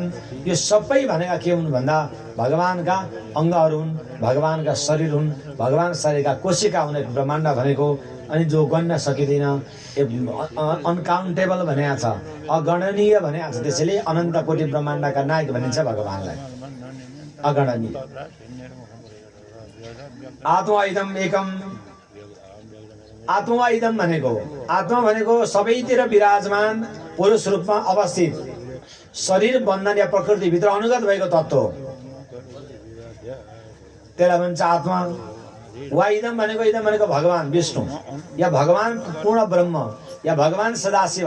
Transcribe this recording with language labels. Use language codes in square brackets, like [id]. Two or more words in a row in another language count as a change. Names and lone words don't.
[ne] यो सबै भनेका के हुन् भन्दा भगवानका अङ्गहरू हुन्, भगवानका शरीर हुन्, भगवान शरीरका कोशिका हुने ब्रह्माण्ड भनेको। अनि जो गन्न सकिँदैन, अनकाउन्टेबल भनेको छ, अगणनीय भनेको छ। त्यसैले अनन्त कोटी ब्रह्माण्डका नायक भनिन्छ भगवानलाई, अगणनीय। [sa] आत्मा इदम एकम, आत्मा इदम [ne] भनेको, आत्मा भनेको सबैतिर विराजमान पुरुष रूपमा अवस्थित शरीर बन्धन या प्रकृतिभित्र अनुगत भएको तत्त्व हो। त्यसलाई भन्छ आत्मा। [sa] वा इदम [ne] भनेको, इदम भनेको भगवान विष्णु या भगवान पूर्ण ब्रह्म या भगवान सदाशिव।